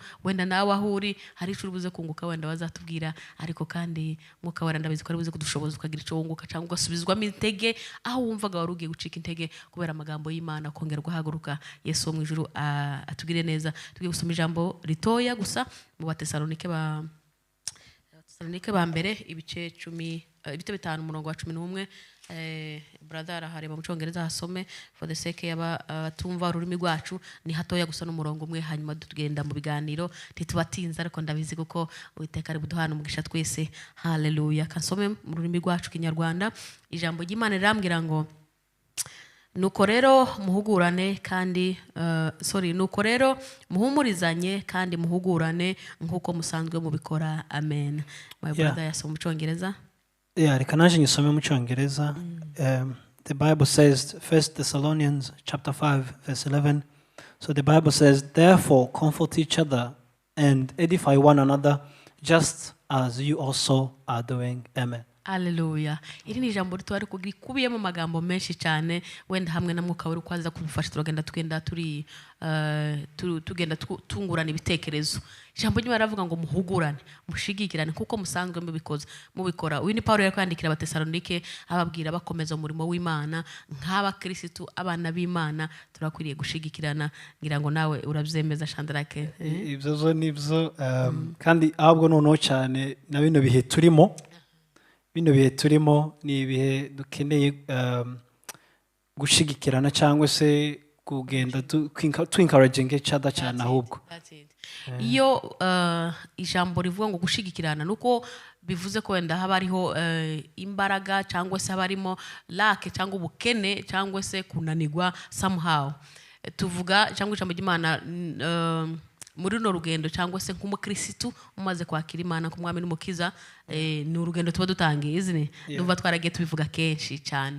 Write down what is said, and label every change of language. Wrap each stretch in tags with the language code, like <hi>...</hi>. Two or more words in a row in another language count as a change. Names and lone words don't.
<rw>Wenda nawe ahuri hari icyo ubuze kunguka wenda bazatubwira, ariko kandi mwuka wera ndabizi ko ari buze kudushoboza ukagira icyo wunguka cyangwa ugasubizwamo intege aho wumvaga wari ugiye gucika intege kubera amagambo y'Imana kongera guhaguruka. Yesu wo mu ijuru atugire neza. Tugiye gusoma ijambo ritoya gusa mu Batesalonike ba mbere ibice 5 umurongo wa 11. Brother hareba mu Cyongereza hasome</rw> <en>for the sake</en> <rw>y'abatumva ururimi rwacu. Ni hatoya gusa n'umurongo umwe, hanyuma tugenda mu biganiro ntitubatinza, ariko ndabizi kuko Uwiteka ari buduhana umugisha twese. Hallelujah. Kasome mu rurimi rwacu Kinyarwanda. Ijambo ry'Imana rirambwira ngo nuko rero muhugurane kandi nuko rero muhumurizanye kandi muhugurane nk'uko musanzwe mubikora. Amen.</rw> <en>My brother</en> <rw>yasoma mu Cyongereza. Reka naje nyisome mu Cyongereza.</rw> <en>The Bible says, 1 Thessalonians chapter 5 verse 11. So the Bible says, therefore comfort each other and edify one another just as you also are doing. Amen.</en> <rw>Haleluya. Iri ni ijambo rito ariko rikubiyemo amagambo menshi cyane wenda hamwe na mwuka wari kwaza kudufasha tugenda tungurana ibitekerezo. Ijambo ry'Imana ravuga ngo muhugurane, mushigikirane kuko musanzwe mubikora. Uyu ni Paulo yakwandikira abatesalonike ababwira bakomeza umurimo w'Imana nk'aba Kristo abana b'Imana turakwiriye gushigikirana ngira ngo nawe urabyemeza Chandrake. Ibyo zo nibyo kandi ahubwo noneho cyane na bino bihe turimo ni ibihe dukeneye gushigikirana cyangwa se kugenda</rw> <en>encouraging each other</en> <rw>cyane ahubwo. Iyo ijambo rivuga ngo gushigikirana nuko bivuze ko wenda haba hariho imbaraga cyangwa se habarimo lack cyangwa ubukene cyangwa se kunanirwa somehow. Tuvuga cyangwa ijambo ry'Imana muri no rugendo cyangwa se nk'umukristo umaze kwakira Imana kumwami n'umukiza ni urugendo tuba dutangiye izine ndumva twaragiye tubivuga kenshi cyane.</rw>